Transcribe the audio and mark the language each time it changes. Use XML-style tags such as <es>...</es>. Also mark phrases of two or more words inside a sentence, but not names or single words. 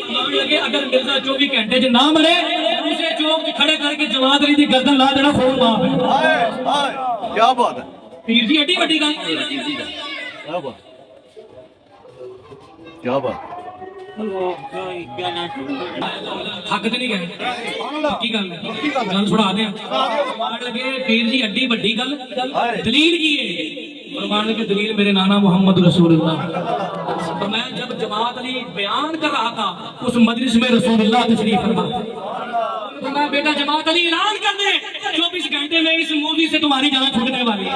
<pa>مان لگے اگر مرزا 24 گھنٹے جو نہ مرے، اسے چوک کھڑے کر کے جماعت علی دی گردن لا دینا خون معاف ہے۔</pa> <ur>کیا بات ہے</ur> <pa>پیر جی ایڈی بڑی گل،</pa> <ur>کیا بات، کیا بات۔ تھک تو نہیں گئے</ur> <pa>کی گل گل سنا دے لگے پیر جی ایڈی وڈی گل دلیل کی ہے فرمان لگے دلیل میرے نانا محمد رسول اللہ.</pa> <ur>تو میں جب جماعت علی بیان کر رہا تھا اس مجلس میں رسول اللہ تشریف فرما. تو میں بیٹا جماعت علی اعلان کر دے 24 گھنٹے میں اس مووی سے تمہاری جان چھوٹنے والی ہے.</ur>